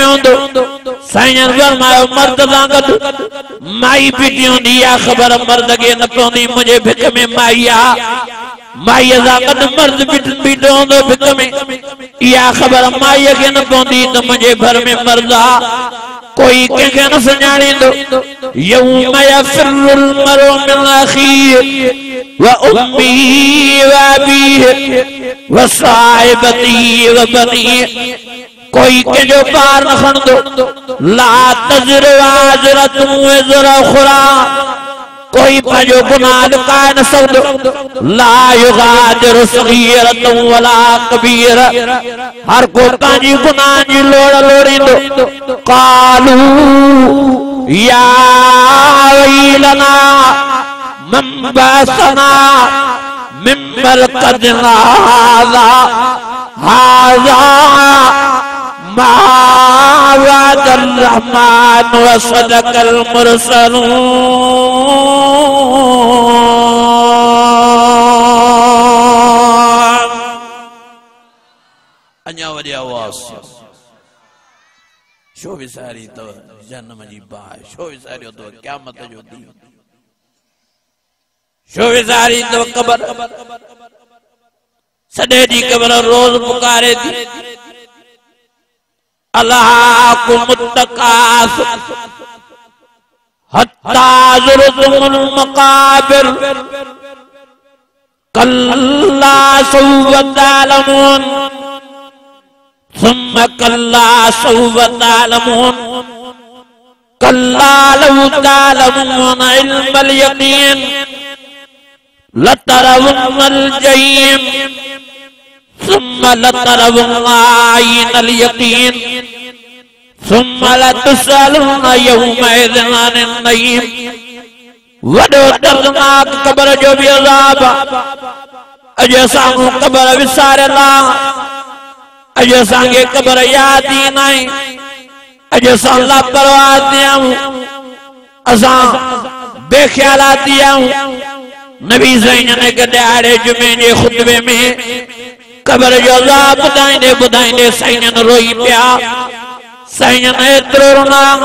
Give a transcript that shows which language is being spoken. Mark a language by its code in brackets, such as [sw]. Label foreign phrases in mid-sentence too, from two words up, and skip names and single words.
[sd] हूंदो साईं जन फरमायो मर्द सां गॾु माई बीठी हूंदी आहे ख़बर मर्द खे न पवंदी मुंहिंजे भिक में माई आहे माईअ सां गॾु मर्द बीठो हूंदो भिक में इहा ख़बर माईअ खे न पवंदी त मुंहिंजे घर में मर्द आहे कोई कंहिंखे न सुञाणींदो [ar] يوم يفر المرء من أخيه وأمه و أبيه وصاحبته وبنيه [sd] कोई कंहिंजो पार न खणंदो [ar] لا تزر وازرة وزر أخرى [sd] कोई पंहिंजो गुनाह लुकाए न सकदो [ar] لا يغادر صغيرة ولا كبير [sd] हर को पंहिंजी गुनाह जी लोड़ लोड़ींदो [ar] قالوا يا ويلنا من بعثنا من مرقدنا هذا ما وعد الرحمن وصدق المرسلون [sd] अञा वॾी आवाज़ शो विसारी तो जन्म जी बाहि शो विसारियो तो क़यामत जो ॾींहुं शो विसारी तो क़बर सॼे ॾींहुं क़बर रोज़ पुकारे थी [ar] ألهاكم التكاثر حتى زرتم المقابر كلا سوف تعلمون ثم كلا سوف تعلمون كلا لو تعلمون علم اليقين لترون الجحيم ثم لترونها عين اليقين ثم لتسألن يومئذ عن النعيم [sd] वॾो दर्दनाक क़बर जो भी अज़ाब अॼु असां क़बर विसारियल अॼु असांखे क़बर यादि ई नाहे अॼु असां लापरवाह थी आहियूं असां बेख्याला थी आहियूं नबी साईं ने गॾाड़े जुमे जे खुतबे में क़बर जो अज़ाब ॿुधाईंदे ॿुधाईंदे साईं रोई पिया साईं एतिरो रुना